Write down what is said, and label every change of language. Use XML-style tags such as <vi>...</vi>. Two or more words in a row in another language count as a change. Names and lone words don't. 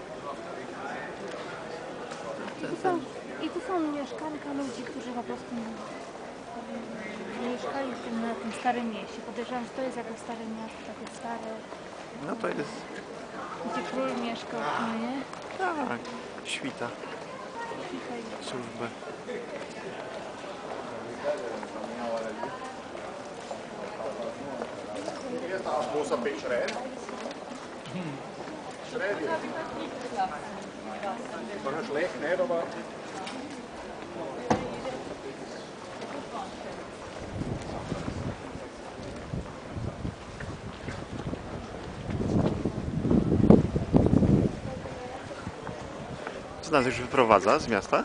<pl>I tu są mieszkanka ludzi, którzy po prostu mieszkali na tym starym mieście. Podejrzewam, że to jest jakieś stare miasto, takie stare, No to jest... gdzie król mieszkał, no nie? Tak, świta, Tutaj. służbę.</pl> <de>Muss ein bisschen schreien. Schreit ihr? War schlecht nicht, aber...</de> <pl>Co nas już wyprowadza z miasta?</pl>